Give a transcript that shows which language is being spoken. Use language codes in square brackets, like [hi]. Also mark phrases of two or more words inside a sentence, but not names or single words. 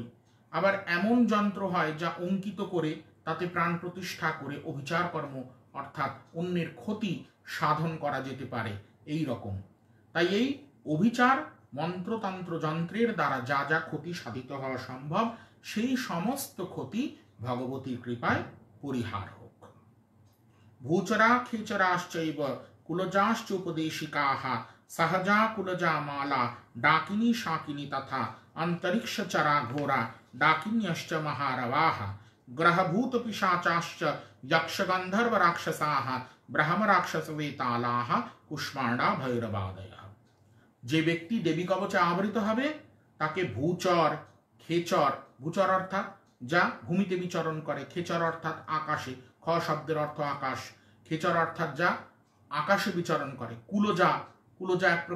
[bn] আবার এমন যন্ত্র হয় যা অঙ্কিত করে তাতে প্রাণ প্রতিষ্ঠা করে অভিচার কর্ম অর্থাৎ অন্যের ক্ষতি সাধন করা যেতে পারে এই রকম। তাই এই অভিচার মন্ত্রতন্ত্র যন্ত্রের দ্বারা যা যা ক্ষতি সাধিত হওয়া সম্ভব, সেই সমস্ত ক্ষতি ভগবতীর কৃপায় পরিহার হোক। [sa] ভূচরা খেচরাশ্চৈব কুলজাশ্চ উপদেশিকাঃ सहजा कुलजा माला डाकिनी शाकिनी तथा अंतरिक्ष चरा घोरा डाकिन्यश्च महारवाः ग्रहभूत पिशाचाश्च यक्ष गंधर्व राक्षसाः ब्रह्म राक्षस वेतालाः कुष्मांडा भैरवादयः। [bn] যে ব্যক্তি দেবী কবচে আবৃত হবে তাকে ভূচর, খেচর, ভূচর অর্থাৎ যা ভূমিতে বিচরণ করে, খেচর অর্থাৎ আকাশে, খ শব্দের অর্থ আকাশ, খেচর অর্থাৎ যা আকাশে বিচরণ করে, কুলজা, কুলজা এক